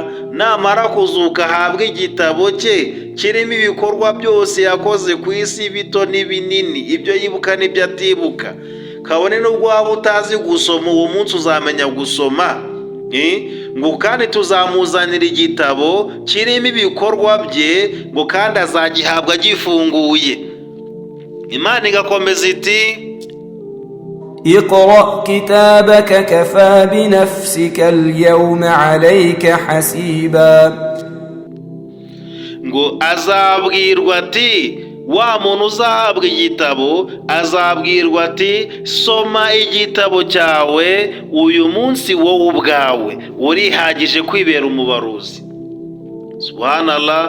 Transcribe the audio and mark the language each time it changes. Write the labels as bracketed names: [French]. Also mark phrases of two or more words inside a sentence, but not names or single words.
[Kinyarwanda] Namara kuzuka ahabwe igitabo cye kirimo ibikorwa byose yakoze ku isi, bito n'ibinini, ibyo yibuka n'ibyo atibuka. Kabone n'ubwo waba utazi gusoma, uwo munsi uzamenya gusoma. Ngo kandi tuzamuzanira igitabo kirimo ibikorwa bye, ngo kandi azagihabwa gifunguye. Imana igakomeza iti [Arabic] اقرأ كتابك كفى بنفسك اليوم عليك حسيبا. [Kinyarwanda] ngo azabwirwa ati, wa muntu uzahabwa igitabo azabwirwa ati soma igitabo cyawe uyu munsi wowe ubwawe urihagije kwibera umubaruzi. Subhanallah.